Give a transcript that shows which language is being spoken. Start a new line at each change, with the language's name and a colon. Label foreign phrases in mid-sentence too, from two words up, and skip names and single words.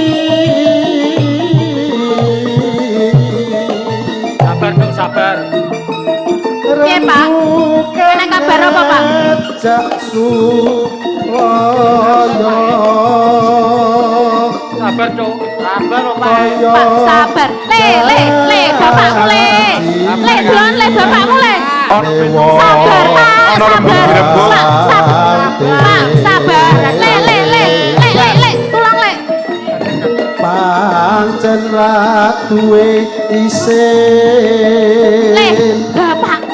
Javanese: Sabar Duk, sabar. Piye, Pak? Enek kabar apa, Pak? jaksu Sabar Duk. Sabar, Pak, sabar. Le, bapakmu le. Le, Don, le bapakmu le. Sabar, Pak, sabar. Pak, sabar. Pak, sabar. Le, tulung le. pancen ra duwe Le, isin bapakmu.